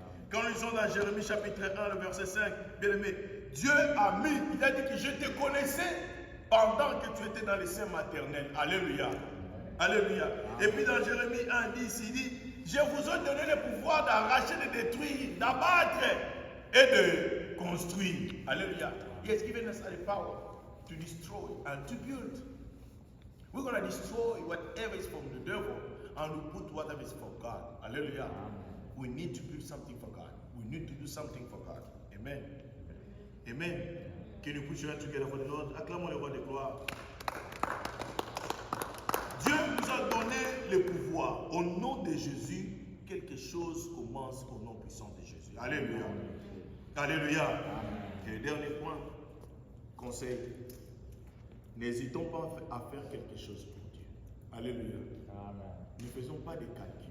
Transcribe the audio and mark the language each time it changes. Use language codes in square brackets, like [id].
[fr] Quand nous lisons dans Jérémie chapitre 1, le verset 5, bien aimé, Dieu a mis, il a dit que je te connaissais pendant que tu étais dans les seins maternels. Alléluia. Alléluia. Et puis dans Jérémie 1, il dit, je vous ai donné le pouvoir d'arracher, de détruire, d'abattre et de construire. Alléluia. [en] He has given us the power to destroy and to build. We're going to destroy whatever is from the devil and we put whatever is from God. Hallelujah. We need to build something for God. We need to do something for God. Amen. Amen. Can you put your hand together for the Lord? [fr] Acclamons le roi de gloire. Dieu nous a donné le pouvoir. Au nom de Jésus, quelque chose commence au nom puissant de Jésus. Alléluia. Alléluia. Et le dernier point, conseil. N'hésitons pas à faire quelque chose pour Dieu. Alléluia. Amen. Ne faisons pas des calculs.